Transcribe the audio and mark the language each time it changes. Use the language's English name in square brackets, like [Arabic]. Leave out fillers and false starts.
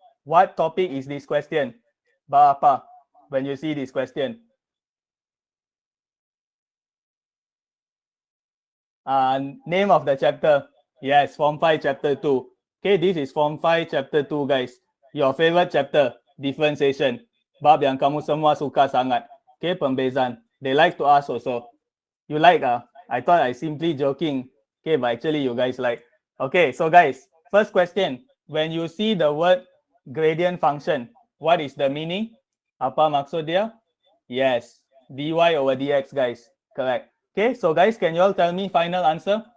[English] What topic is this question? [Malay] Apa [English] when you see this question? Name of the chapter. Yes, Form 5 Chapter 2. Okay, this is Form 5 Chapter 2, guys. Your favorite chapter, differentiation. [Malay] Bab yang kamu semua suka sangat. [English] Okay, pembezaan. They like to ask also. You like? I thought I simply joking. Okay, but actually you guys like. Okay, so guys, first question. When you see the word gradient function, what is the meaning? [Malay] Apa maksud dia? [English] Yes, dy over dx, guys. Correct. Okay, so guys, can you all tell me final answer?